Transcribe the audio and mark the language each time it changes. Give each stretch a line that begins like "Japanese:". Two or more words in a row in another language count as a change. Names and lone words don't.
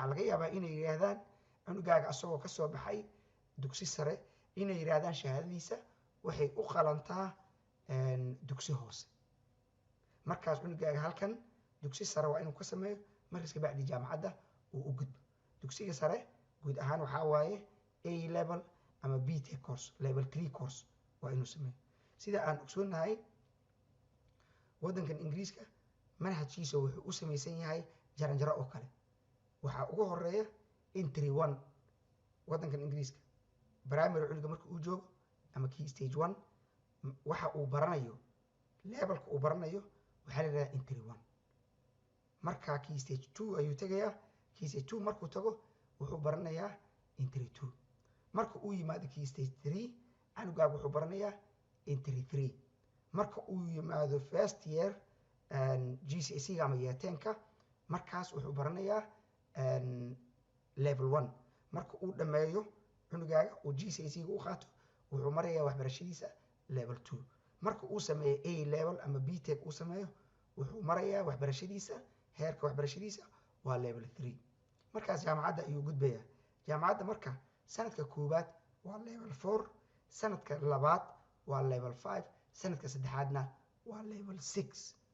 Somali: laga yaabaa inay yidhaahdaan cunugaaga asagoo kasoo baxay dugsi sare inay yidhaahdaan shahaadadiisa waxay u qalantaa dugsi hoose markaas cunugaaga halkan dugsi sare waa inuu ka sameeyo markaas kabacdi jaamacadda uu u gudbo dugsiga sare guud ahaan waxaa waaye
English: A level
Somali: ama
English: B tech course level 3 course
Somali: waa inuu sameeyo sida aan ogsoonahay waddankan ingiriiska manhajkiisa wuxuu u samaysan yahay jaranjaro oo kale waxaa ugu horeeya entry 1 waddankan ingiriiska primary cunuga marka uu joogo ama
English: key stage
Somali: 1 waxa uu baranayo levelka uu baranayo waxaa la yidhahdaa entry 1 marka
English: key stage 2
Somali: ayuu tegayaa
English: key stage 2
Somali: markuu tago wuxuu baranayaa entry 2 marka uu yimaado
English: key stage 3
Somali: canugaaga wuxuu baranayaa entry 3 marka uu yimaado
English: first year GCSE
Somali: ama year 10ka markaas wuxuu baranayaa level 1 marka uu dhameeyo cunugaaga uu GCSE u qaato wuxuu marayaa waxbarashadiisa level 2 marka uu sameeyo
English: A level
Somali: ama
English: B tech
Somali: uu sameeyo wuxuu marayaa waxbarashadiisa heerka waxbarashadiisa waa level 3 markaas jaamacadda ayuu gudbayaa jaamacadda marka sanadka koowaad waa level 4 sanadka labaad waa level 5 sanadka saddexaadna waa level 6